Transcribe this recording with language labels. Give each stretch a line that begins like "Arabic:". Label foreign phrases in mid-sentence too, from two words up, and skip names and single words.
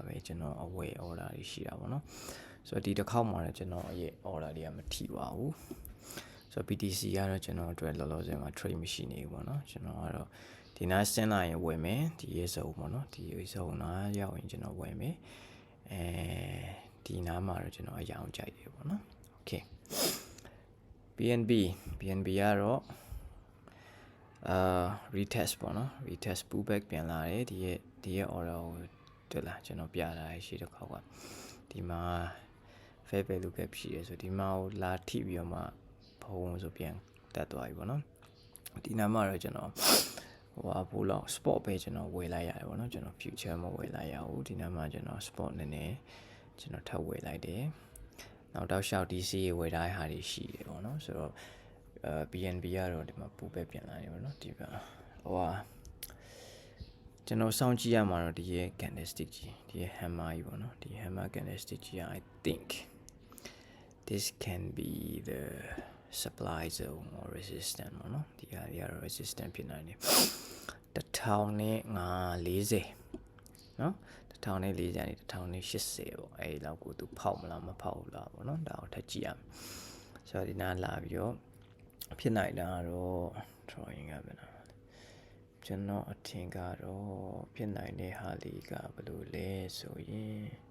Burmese: ပဲကျွန်တော်အဝေး order တွေရှိတာပေါ့နော်ဆိုတော့ဒီတစ်ခေါက်မှာလည်းကျွန်တော်ရဲ့ order တွေကမထိပါဘူးဆိုတော့ BTC ကတော့ကျွန်တော်အတွက်လောလောဆယ်မှာ trade မရှိနေဘူးပေါ့နော်ကျွန်တော်ကတော့ဒီနားဆင်းလာရင်ဝယ်မယ်ဒီရဲ့စုံပေါ့နော်ဒီရဲ့စုံနားရောက်ရင်ကျွန်တော်ဝယ်မယ်ဒီနားမှာတော့ကျွန်တော်အရောင်ကြိုက်တယ်ပေါ့နော် okay BNB ကတော့ retest ပေါ့နော်
English: retest pullback
Burmese: ပြန်လာတယ်ဒီရဲ့ order ကိုတွေ့လားကျွန်တော်ပြတာရှိတစ်ခေါက်ကဒီမှာ
English: fair value gap
Burmese: ရှိတယ်ဆိုဒီမှာကိုလာထိပြီးတော့မှဖုံးဆိုပြန်တက်သွားပြီပေါ့နော်ဒီနားမှာတော့ကျွန်တော်ဘူးလောက် spot ပဲကျွန်တော်ဝယ်လိုက်ရတယ်ပေါ့နော်ကျွန်တော် future မဝယ်လိုက်ရဘူးဒီနားမှာကျွန်တော် spot နည်းနည်းကျွန်တော်ထပ်ဝယ်လိုက်တယ်နောက်တော့
English: short DC
Burmese: ရေဝယ်ထားတဲ့ဟာတွေရှိတယ်ပေါ့နော်ဆိုတော့BNB ကတော့ဒီမှာ
English: pull back
Burmese: ပြန်လာတယ်ပေါ့နော်ဒီမှာ ကျွန်တော်စောင့်ကြည့်ရမှာတော့ဒီရဲ့ candlestick ကြီးဒီရဲ့ hammer ကြီးပေါ့နော်ဒီ
English: hammer candlestick
Burmese: ကြီး
English: I think this can be the supply zone or resistance
Burmese: ပေါ့နော်ဒီဟာတွေကတော့ resistance ဖြစ်နိုင်တယ် 1040နော်1040ကနေ1080ပေါ့အဲ့ဒီလောက်ကိုသူဖောက်မလားမဖောက်ဘူးလားပေါ့နော်ဒါကိုထပ်ကြည့်ရမယ်ဆိုတော့ဒီနားလာပြီးတော့ဖြစ်နိုင်တာကတော့ drawing ကပဲနော်ကျွန်တော်အထင်ကတော့ဖြစ်နိုင်တဲ့ဟာလေးကဘယ်လိုလဲဆိုရင်